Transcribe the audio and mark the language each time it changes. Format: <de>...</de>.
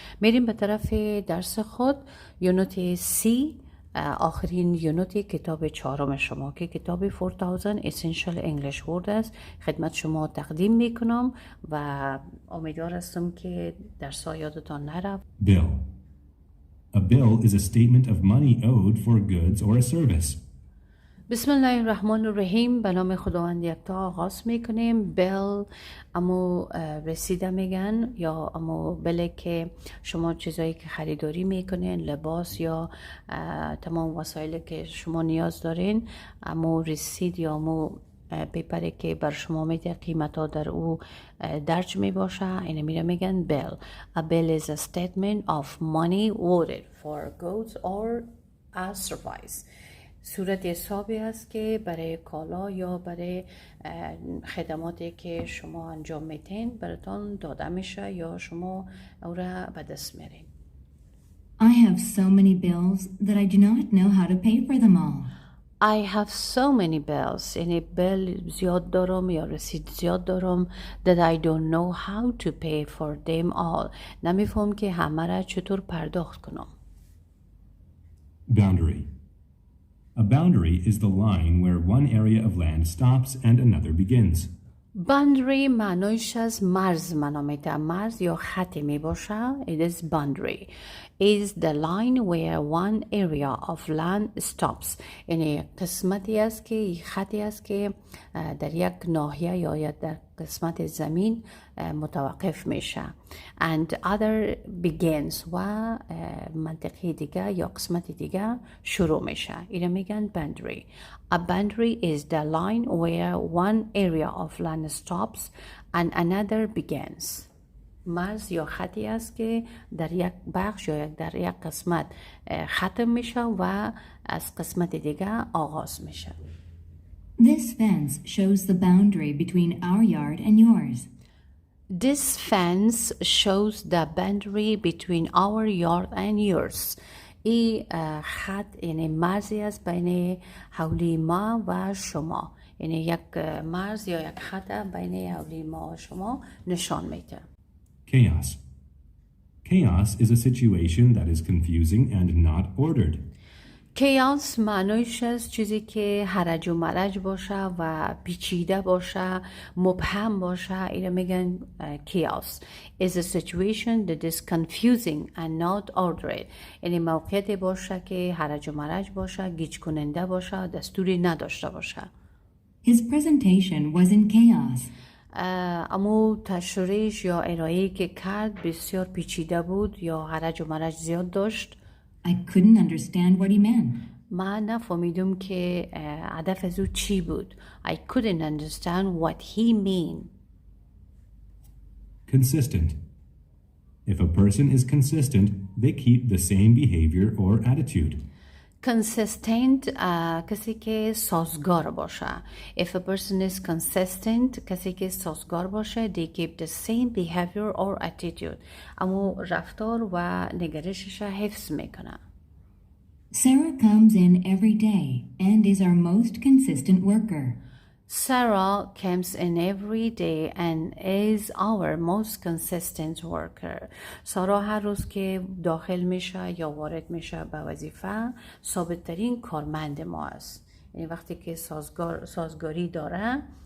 <fa>میریم به طرف درس خود. یونت سی، آخرین یونت کتاب 4 شما که کتاب 4000 Essential English Word است، خدمت شما تقدیم میکنم و امیدوار هستم که درس یادتان نره.</fa> <en>Bill. A bill is a statement of money owed for goods or a service.</en> <ar>بسم الله الرحمن الرحیم.</ar> <fa>به نام خداوند یکتا آغاز میکنیم. بیل امو رسیده میگن یا امو بله که شما چیزایی که خریداری میکنین، لباس یا تمام وسایلی که شما نیاز دارین، امو رسید یا امو پیپری که بر شما میده قیمتا در او درج میباشه، اینه میره میگن bill.</fa> <en>A bill is a statement of money owed for goods or a service.</en> <fa>صورت حسابی است که برای کالا یا برای خدماتی که شما انجام میتین براتون داده میشه یا شما او را به دست میارین.</fa> <en>I have so many bills that I do not know how to pay for them all. I have so many bills.</en> <fa>یعنی بیل زیاد دارم یا رسید زیاد دارم.</fa> <en>That I don't know how to pay for them all.</en> <fa>نمیفهم که همه را چطور پرداخت کنم.</fa> <en>Boundary. A boundary is the line where one area of land stops and another begins.</en> <fa>boundary معنیش از مرز منامیده. مرز یا خطی می باشه.</fa> <en>It is boundary. Is the line where one area of land stops.</en> <fa>یعنی قسمتی است که خطی است که در یک ناحیه یا در قسمت زمین متوقف میشه.</fa> <en>And other begins</en> <fa>و منطقه دیگه یا قسمت دیگه شروع میشه. اینو میگن boundary.</fa> <en>A boundary is the line where one area of land stops and another begins.</en> <fa>مرز یا خطی است که در یک بخش یا در یک قسمت ختم میشه و از قسمت دیگه آغاز میشه.</fa> <en>This fence shows the boundary between our yard and yours. This fence shows the boundary between our yard and yours.</en> <fa>این خط یعنی مرزی است بین حولی ما و شما. یعنی یک مرز یا یک خط بین حولی ما و شما نشان میده.</fa> <en>Chaos. Chaos is a situation that is confusing and not ordered.</en> <fa>chaos معنیش است چیزی که هرج و مرج باشه و پیچیده باشه، مبهم باشه. اینو میگن</fa> <en>chaos is a situation that is confusing and not ordered.</en> <fa>یعنی موقعیتی باشه که هرج و مرج باشه، گیج کننده باشه، دستوری نداشته باشه.</fa> <en>His presentation was in chaos.</en> <fa>اما تشریح یا ارائه‌ای که کرد بسیار پیچیده بود یا هرج و مرج زیاد داشت.</fa> <en>I couldn't understand what he meant.</en> <fa>من نفهمیدم که هدف از او چی بود.</fa> <en>I couldn't understand what he mean. Consistent. If a person is consistent, they keep the same behavior or attitude.</en> <fa>Consistent کسی که سازگار باشه.</fa> <en>If a person is consistent</en> <fa>کسی که سازگار باشه</fa> <en>they keep the same behavior or attitude.</en> <fa>اما رفتار و نگرشش حفظ میکنه.</fa> <en>Sarah comes in every day and is our most consistent worker. Sarah comes in every day and is our most consistent worker.</en> <fa>سارا هر روز که داخل میشه یا وارد میشه به وظیفه ثابت ترین کارمند ما است. یعنی وقتی که سازگاری داره</fa>